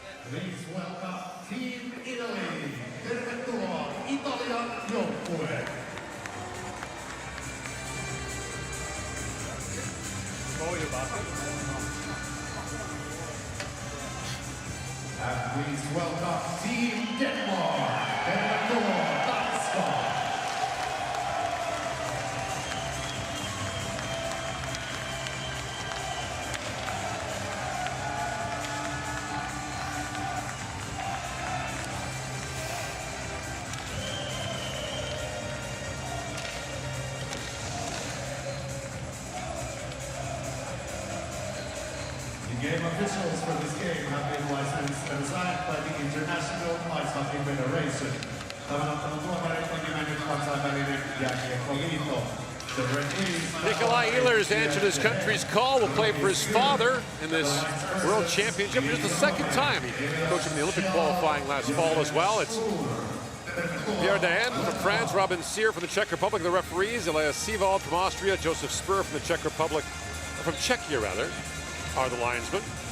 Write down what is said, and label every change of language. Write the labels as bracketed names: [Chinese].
[English] Please welcome Team Italy. [Finnish] Tervetuloa Italian joukkue. [English] And please welcome Team Denmark. [Finnish] Tervetuloa Tanska. [English] The game officials for this game have been licensed and signed by the International Ice Hockey Federation. [Finnish] Tämän ottelun tuomarit on nimennyt kansainvälinen jääkiekkoliitto. [English] Nikolai Ehlers answered his country's call, will play for his father in this World Championship. It's the second time he coached him in the Olympic qualifying last fall as well. It's Pierre Dahan from France, Robin Cyr from the Czech Republic, the referees, Elias Sivald from Austria, Joseph Spur from the Czech Republic, from Czechia rather, are the linesmen.